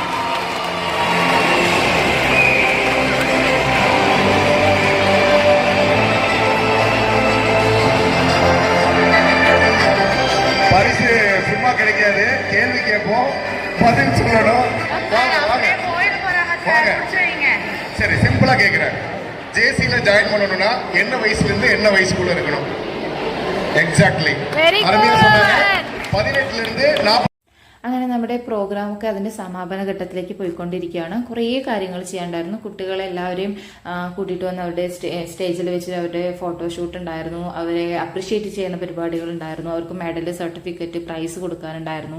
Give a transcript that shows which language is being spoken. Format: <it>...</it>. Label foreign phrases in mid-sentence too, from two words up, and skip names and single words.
<ta>பரிசு சும்மா கிடைக்காது, கேள்வி கேட்போம், பதில் சொல்லணும். வாங்க வாங்க வாங்க. சரி, சிம்பிளா கேக்குறேன். ஜேசில ஜாயின் பண்ணணும்னா என்ன வயசுல இருந்து என்ன வயசுக்குள்ள இருக்கணும்? எக்ஸாக்ட்லி. அருமையா சொன்னாங்க. 18 லிருந்து 40.</ta> <ml>അങ്ങനെ നമ്മുടെ പ്രോഗ്രാമൊക്കെ അതിൻ്റെ സമാപന ഘട്ടത്തിലേക്ക് പോയിക്കൊണ്ടിരിക്കുകയാണ്. കുറേ കാര്യങ്ങൾ ചെയ്യാനുണ്ടായിരുന്നു. കുട്ടികളെ എല്ലാവരെയും കൂട്ടിയിട്ട് വന്ന് അവരുടെ സ്റ്റേജിൽ വെച്ച് അവരുടെ ഫോട്ടോഷൂട്ട് ഉണ്ടായിരുന്നു. അവരെ അപ്രിഷ്യേറ്റ് ചെയ്യുന്ന പരിപാടികൾ ഉണ്ടായിരുന്നു. അവർക്ക് മെഡൽ, സർട്ടിഫിക്കറ്റ്, പ്രൈസ് കൊടുക്കാനുണ്ടായിരുന്നു.</ml>